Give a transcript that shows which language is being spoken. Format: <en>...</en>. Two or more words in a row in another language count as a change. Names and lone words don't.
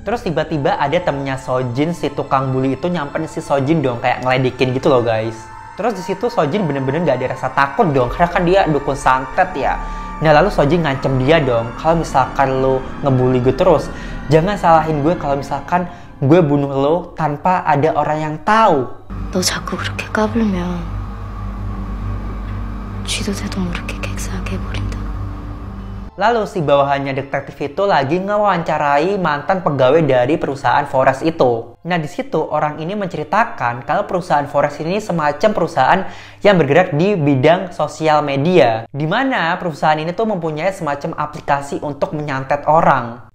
<id>Terus tiba-tiba ada temennya Sojin, si tukang bully itu nyamperin si Sojin dong, kayak ngeledekin gitu loh guys. Terus di situ Sojin bener-bener gak ada rasa takut dong, karena kan dia dukun santet ya. Nah lalu Sojin ngancem dia dong, kalau misalkan lo ngebully gue terus, jangan salahin gue kalau misalkan gue bunuh lo tanpa ada orang yang tahu.</id> <ko>너 자꾸 그렇게 까불면 쥐도 새도 모르게 객사하게 해버린다.</ko> <id>Lalu si bawahannya detektif itu lagi ngewawancarai mantan pegawai dari perusahaan Forest itu. Nah di situ orang ini menceritakan kalau perusahaan Forest ini semacam perusahaan yang bergerak di bidang sosial media, di mana perusahaan ini tuh mempunyai semacam aplikasi untuk menyantet orang.</id>